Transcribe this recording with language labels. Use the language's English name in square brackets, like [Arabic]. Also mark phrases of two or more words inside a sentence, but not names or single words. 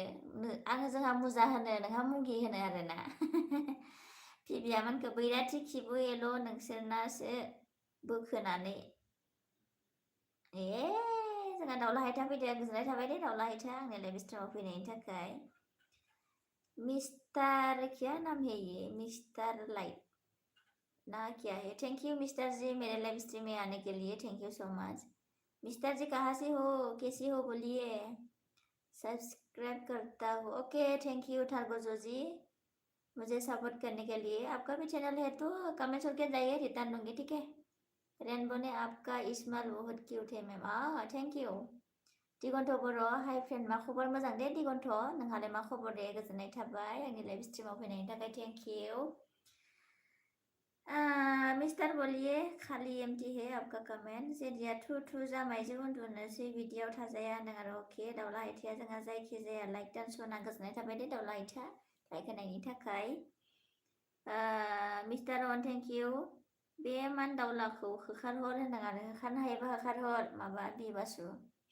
[Bodo] जोंहा मुजा होनो नोंहा मुगि होनो आरो ना। फिबिया मानखो बैराथि खिबु एल' नोंसोरनासो बोखोनानै जोंहा दाउला हायथा फैदों गोजोननाय थाबाय दे दाउला हायथा आंनि लाइभ स्ट्रिमाव फैनायनि थाखाय। [Hindi] मिस्टार क्या नाम है ये? मिस्टर लाइट ना क्या है? [English] thank you [Hindi] मिस्टर जी मेरे [English] live stream [Hindi] में आने के लिए। [English] thank you so much. [Hindi] मिस्टर जी कहाँ से हो कैसी हो बोलिए? सब्सक्राइब करता हूँ। [English] okay thank you [Hindi] थारगोजो जी मुझे सपोर्ट करने के लिए। आपका भी चैनल है तो कमेंट करके जाइए रिटर्न दूंगी ठीक है। रेनबो ने आपका स्माइल बहुत क्यूट है मैम। [English] thank you. [Bodo] दिगन्थ बर' [English] hi friend [Bodo] मा खबर? मोजां दे दिगन्थ नोंहालाय मा खबर दे? गोजोननाय थाबाय आंनि लाइभ स्ट्रिमाव फैनायनि थाखाय [English] thank you. [Hindi] मिस्टर बोलिए खालि एमटी है आपका कमेंट। [Bodo] जेदिया थु जामाइजों उन्दुनोसै बिदियाव थाजाया होनदों आरो। अके दाउला हायथाया जोंहा जायखिजाया लाइक दानसना गोजोननाय थाबाय दे दाउला हायथा लाइक होनायनि थाखाय। [English] mister on thank you. [Bodo] बे मान दाउलाखौ होखारहर होनदों आरो। होखारनो हायोबा होखारहर माबा बिबासु।